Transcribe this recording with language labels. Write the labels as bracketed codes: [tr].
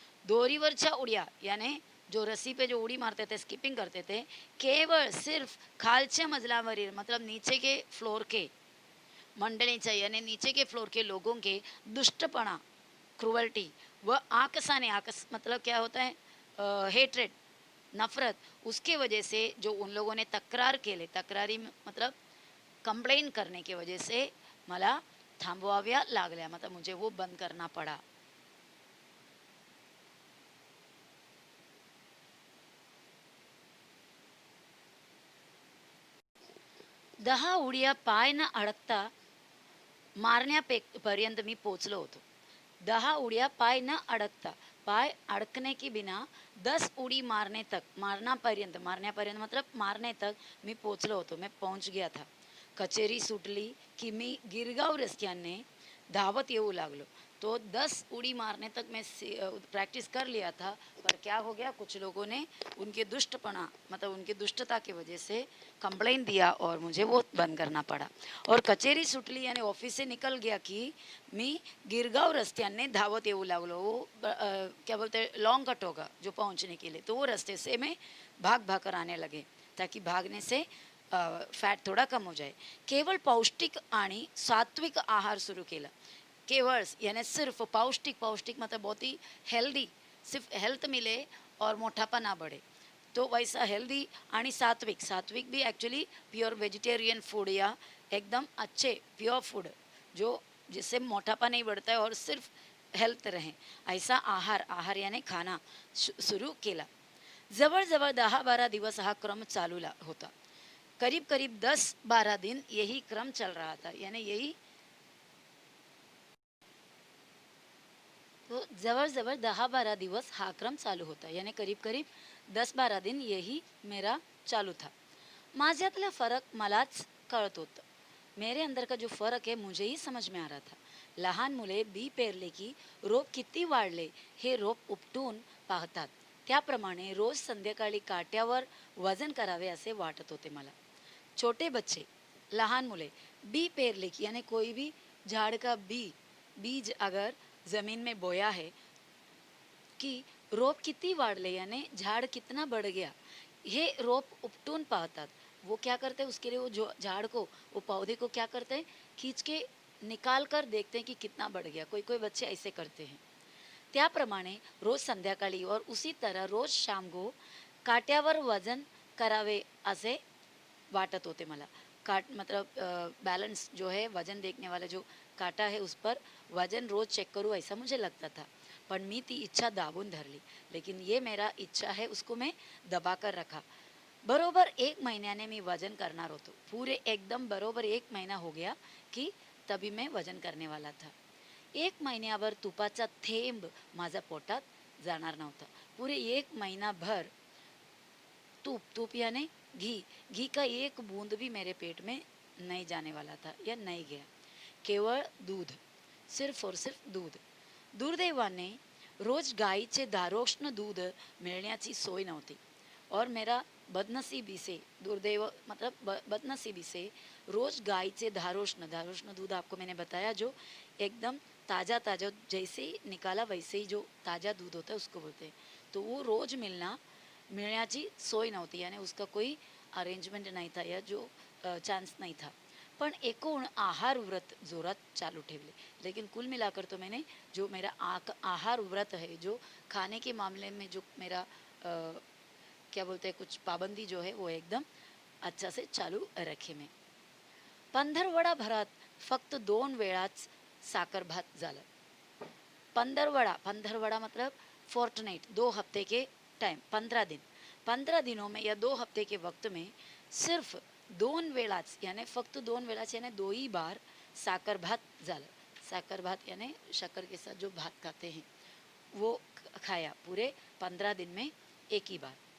[mr] दोरीवरच्या उड्या [hi] यानी जो रस्सी पे जो उड़ी मारते थे, स्किपिंग करते थे, केवळ सिर्फ [mr] खालच्या मजलावरील [hi] मतलब नीचे के फ्लोर के [mr] मंडळीच्या [hi] यानी नीचे के फ्लोर के लोगों के दुष्टपना, क्रुअल्टी [mr] व आकसाने, [hi] आकस मतलब क्या होता है, हेट्रेड, नफरत, उसके वजह से जो उन लोगों ने [mr] तक्रार केले, [hi] तक्रारी मतलब कंप्लेन करने की वजह से [mr] मला थांबवाव्या लागल्या, [hi] मतलब मुझे वो बंद करना पड़ा. [mr] दहा उड्या पाय न अडकता मारण्यापर्यंत मी पोचलो होतो. 10 उड्या पाय न अडकता, [hi] पाय अडकने की बिना [mr] 10 उडी मारण्यापर्यंत [hi] मतलब मारने तक [mr] मी पोचलो होतो, [hi] मैं पहुंच गया था. [mr] कचेरी सुटली की मी गिरगाव रस्त्याने धावत येऊ लागलो. [hi] तो 10 उड़ी मारने तक मैं प्रैक्टिस कर लिया था, पर क्या हो गया, कुछ लोगों ने उनके दुष्टपना मतलब उनकी दुष्टता की वजह से कंप्लेन दिया और मुझे वो बंद करना पड़ा. [mr] और कचेरी सुटली [hi] यानी ऑफिस से निकल गया [mr] कि मी गिरगाव रस्त्याने धावत येऊ लागलो. [hi] वो क्या बोलते हैं, लॉन्ग कट होगा जो पहुंचने के लिए, तो वो रास्ते से मैं भाग भाग कर आने लगे, ताकि भागने से फॅट थोडा कम हो जाए. [mr] केवळ पौष्टिक आणि सात्विक आहार सुरू केला. [hi] केवल यानी सिर्फ पौष्टिक, पौष्टिक मतलब बहुत ही हेल्दी, सिर्फ हेल्थ मिले और मोटापा ना बढ़े, तो वैसा हेल्दी आणि सात्विक, सात्विक भी एक्चुअली प्योर वेजिटेरियन फूड या एकदम अच्छे प्योर फूड जो जिससे मोटापा नहीं बढ़ता है और सिर्फ हेल्थ रहे, ऐसा आहार, आहार यानी खाना [mr] सुरू केला. जवळजवळ 10-12 दिवस हा क्रम चालू होता. [hi] करीब करीब 10-12 दिन यही क्रम चल रहा था, [mr] यानी यही, तो जवळजवळ 10-12 दिवस हा क्रम चालू होता, [hi] यानी करीब करीब 10-12 दिन यही मेरा चालू था. [mr] माझ्यातला फरक मलाच कळत होतं. [hi] मेरे अंदर का जो फरक है मुझे ही समझ में आ रहा था. [mr] लहान मुले बी पेरले की रोप किती वाढले हे रोप उपटून पाहतात, त्याप्रमाणे रोज संध्याकाळी काट्यावर वजन करावे असे वाटत होते मला. [hi] छोटे बच्चे, [mr] लहान मुले बी पेरले की [hi] यानी कोई भी झाड़ का बीज अगर ज़मीन में बोया है कि [mr] रोप किती वाढले [hi] यानी झाड़ कितना बढ़ गया, ये [mr] रोप उपटून पाहतात. [hi] वो क्या करते हैं उसके लिए, वो जो झाड़ को, वो पौधे को क्या करते हैं, खींच के निकाल कर देखते हैं कि कितना बढ़ गया. कोई कोई बच्चे ऐसे करते हैं. [mr] त्याप्रमाणे रोज संध्याकाळी [hi] और उसी तरह रोज शाम को [mr] काट्यावर वजन करावे असे वाटत होते मला. [hi] काट मतलब बैलेंस जो है, वजन देखने वाला जो काटा है उस पर वजन रोज चेक करूँ ऐसा मुझे लगता था. [mr] पण मी ती इच्छा दाबून धरली. [hi] लेकिन ये मेरा इच्छा है उसको मैं दबा कर रखा. [mr] बरोबर 1 महीन्याने मी वजन करणार होतो. [hi] पूरे एकदम बरोबर 1 महीना हो गया की तभी मैं वजन करने वाला था. [mr] 1 महिन्यावर तुपाचा थेंब माझ्या पोटात जाणार नव्हता. [hi] पुरे 1 महीनाभर तूप यानी घी का एक बूंद भी मेरे पेट में नहीं जाने वाला था या नहीं गया. [mr] केवळ दूध, [hi] सिर्फ और सिर्फ दूध. [mr] दुर्दैवाने रोज गाईचे दारोष्ण दूध मिळण्याची सोय नव्हती [hi] और मेरा बदनसीबी से, दुर्दैव मतलब बदनसीबी से रोज गाय धारोष्ण धारोष्ण दूध आपको मैंने बताया, जो एकदम ताज़ा ताज़ा जैसे ही निकाला वैसे ही जो ताज़ा दूध होता है उसको बोलते हैं। तो वो [mr] रोज मिळण्याची सोय नव्हती, [hi] यानी उसका कोई अरेंजमेंट नहीं था या जो चांस नहीं था। [mr] पण एकूण आहार व्रत जोरात चालू ठेवले। [hi] लेकिन कुल मिलाकर तो मैंने जो मेरा आहार व्रत है, जो खाने के मामले में जो मेरा क्या बोलते हैं कुछ पाबंदी जो है वो एकदम अच्छा से चालू रखे मैं। [mr] पंधरवडा भरात फक्त 2 वेळाच साखर भात झालं। [hi] पंधरवड़ा मतलब फोर्टनाइट, 2 हफ्ते के टाइम, 15 दिन। 15 दिनों में या 2 हफ्ते के वक्त में सिर्फ 2 वेळाच यानी [mr] फक्त 2 वेळाच [hi] यानी 2 ही बार [mr] साकर भात झालं। [hi] साकर भात यानी शक्कर के साथ जो भात खाते हैं वो खाया पूरे 15 दिन में एक ही बार।